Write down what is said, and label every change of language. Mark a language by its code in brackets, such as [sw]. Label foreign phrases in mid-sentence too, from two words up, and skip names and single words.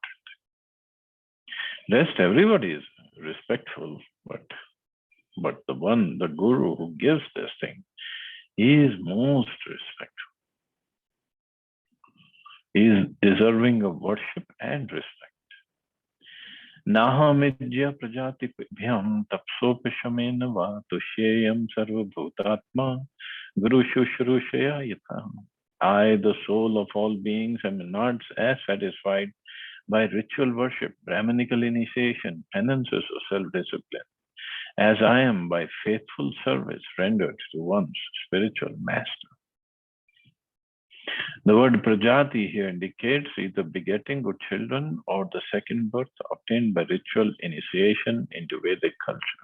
[en] Rest, everybody is respectful, but the guru who gives this thing, he is most respectful. He is deserving of worship and respect. [sa] Nahamidya prajatibhyam tapsopashamena va tushyayam sarvabhutatma guru shushrushaya yatha. [en] I, the soul of all beings, am not as satisfied by ritual worship, Brahminical initiation, penances, or self-discipline, as I am by faithful service rendered to one's spiritual master. The word prajati here indicates either begetting good children or the second birth obtained by ritual initiation into Vedic culture.